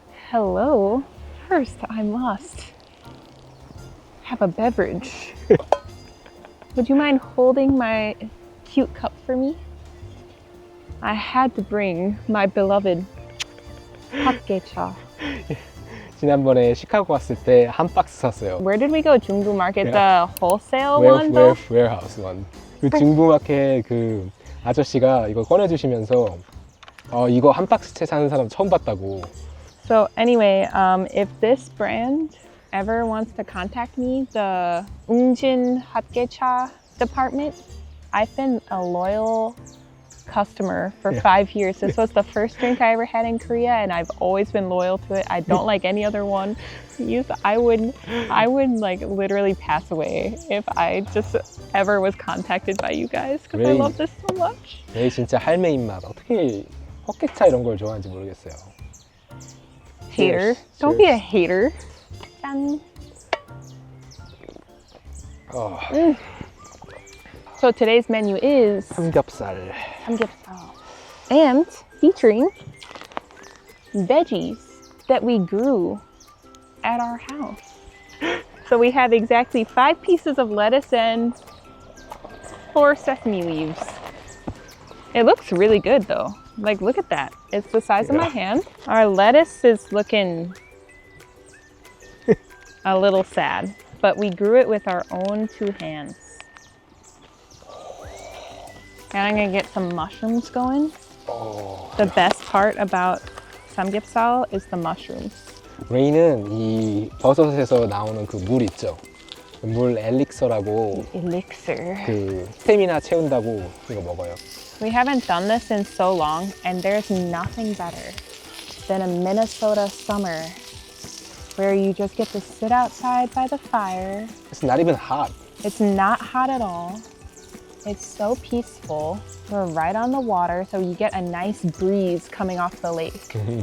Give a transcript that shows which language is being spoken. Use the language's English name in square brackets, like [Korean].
[English] Hello. First, I must have a beverage. Would you mind holding my cute cup for me? I had to bring my beloved 핫개차. [Korean] 지난번에 시카고 왔을 때 한 박스 샀어요. [English] Where did we go? 중부 market, Yeah. the wholesale one though? warehouse one. [Korean] 그 중부마켓 그 아저씨가 이거 꺼내주시면서 이거 한 박스째 사는 사람 처음 봤다고. [English] So anyway, if this brand ever wants to contact me, the Ungjin 핫개차 department, I've been a loyal customer for 5 years. This was the first drink I ever had in Korea, and I've always been loyal to it. I don't like any other one. I would like literally pass away if I just ever was contacted by you guys because I Really? love this so much. [Korean] 내 진짜 할매 입맛. 어떻게 헛개차 이런 걸 좋아하는지 모르겠어요. [English] Hater. Cheers. Don't be a hater. 짠. So today's menu is [Korean] 삼겹살. [English] samgyeopsal and featuring veggies that we grew at our house. So we have exactly 5 pieces of lettuce and 4 sesame leaves. It looks really good though. Like, look at that. It's the size of my hand. Our lettuce is looking a little sad, but we grew it with our own 2 hands. And I'm gonna get some mushrooms going. The best part about samgyeopsal is the mushrooms. [Korean] 레이는 이 버섯에서 나오는 그 물 있죠. 물 엘릭서라고 [English] Elixir. [Korean] 그 스태미나 채운다고 이거 먹어요. [English] We haven't done this in so long, and there's nothing better than a Minnesota summer where you just get to sit outside by the fire. It's not even hot. It's not hot at all. It's so peaceful. We're right on the water, so you get a nice breeze coming off the lake.